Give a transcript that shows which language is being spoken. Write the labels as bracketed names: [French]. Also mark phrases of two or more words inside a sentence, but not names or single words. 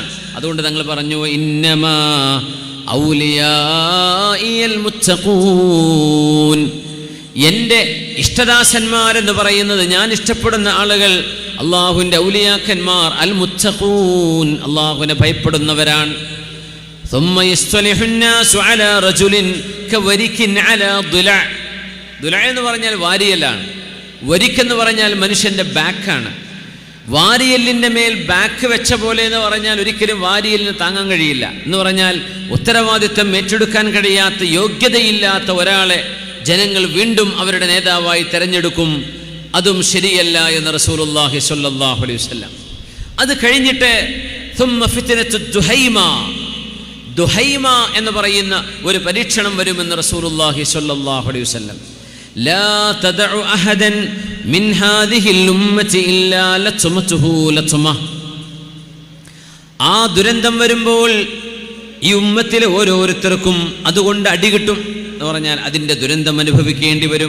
[Malayalam] അതുകൊണ്ട് തങ്ങൾ പറഞ്ഞു [Arabic] إنما أوليائي المتقون, [Malayalam] എൻ്റെ ഇഷ്ടദാസന്മാരെന്ന് പറയുന്നത്, ഞാൻ ഇഷ്ടപ്പെടുന്ന ആളുകൾ, അള്ളാഹുവിൻ്റെ ഔലിയാക്കന്മാർ, [Arabic] المتقون, [Malayalam] അള്ളാഹുവിനെ ഭയപ്പെടുന്നവരാണ്. [Arabic] ثم يصطلح الناس على رجل كورك على ضلع. [Malayalam] ضلع എന്ന് പറഞ്ഞാൽ വാരിയലാണ്. വരിക്കെന്ന് പറഞ്ഞാൽ മനുഷ്യൻ്റെ ബാക്കാണ്. വാരിയലിൻ്റെ മേൽ ബാക്ക് വെച്ച പോലെ എന്ന് പറഞ്ഞാൽ ഒരിക്കലും വാരിയലിന് താങ്ങാൻ കഴിയില്ല. എന്ന് പറഞ്ഞാൽ ഉത്തരവാദിത്വം ഏറ്റെടുക്കാൻ കഴിയാത്ത, യോഗ്യതയില്ലാത്ത ഒരാളെ ജനങ്ങൾ വീണ്ടും അവരുടെ നേതാവായി തെരഞ്ഞെടുക്കും. അതും ശരിയല്ല എന്ന് [Arabic] رسول الله صلى الله عليه وسلم. [Malayalam] അത് കഴിഞ്ഞിട്ട് [Arabic] ثم فتنة الدهيمة, [Malayalam] ദുഹൈമ എന്ന് പറയുന്ന ഒരു പരീക്ഷണം വരുമെന്ന് [Arabic] رسول الله صلى الله عليه وسلم. لا تدع أحدا من هذه الأمة إلا لطمته لطمة. [Malayalam] ആ ദുരന്തം വരുമ്പോൾ ഈ ഉമ്മത്തിലെ ഓരോരുത്തർക്കും അതുകൊണ്ട് അടികിട്ടും എന്ന് പറഞ്ഞാൽ അതിൻ്റെ ദുരന്തം അനുഭവിക്കേണ്ടി വരും.